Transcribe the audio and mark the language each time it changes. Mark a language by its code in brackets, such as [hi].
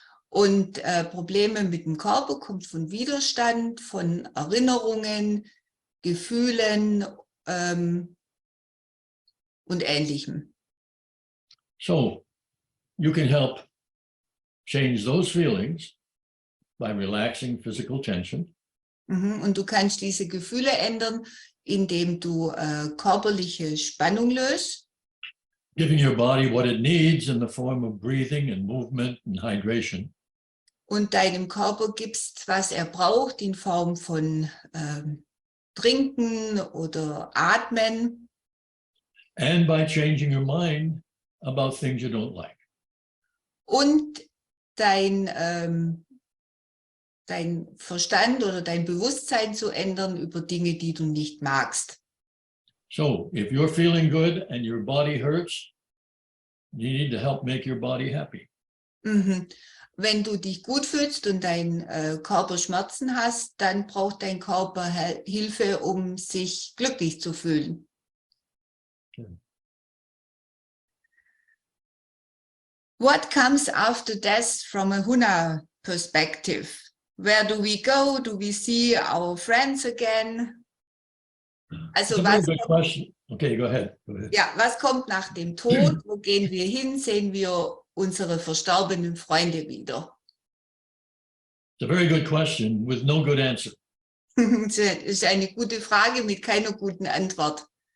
[de] Und Probleme mit dem Körper kommt von Widerstand, von Erinnerungen, Gefühlen und Ähnlichem. [en] So, you can help change those feelings by relaxing physical tension. [de] Und du kannst diese Gefühle ändern, indem du körperliche Spannung löst. [en] Giving your body what it needs in the form of breathing and movement and hydration. [de] Und deinem Körper gibst, was er braucht, in Form von Trinken oder Atmen. [en] And by changing your mind about things you don't like. [de] Und dein Verstand oder dein Bewusstsein zu ändern über Dinge, die du nicht magst. [en] So if you're feeling good and your body hurts, you need to help make your body happy. [de] Wenn du dich gut fühlst und dein Körper Schmerzen hast, dann braucht dein Körper Hilfe, um sich glücklich zu fühlen. [en] Okay. What comes after death from a Huna perspective? Where do we go? Do we see our friends again? [de] Also [en] It's a very good question. Okay, go ahead. [de] Ja, was kommt nach dem Tod? Wo gehen wir hin? Sehen wir unsere verstorbenen Freunde wieder? [en] It's a very good question with no good answer. [de] Das ist eine gute Frage mit keiner guten Antwort.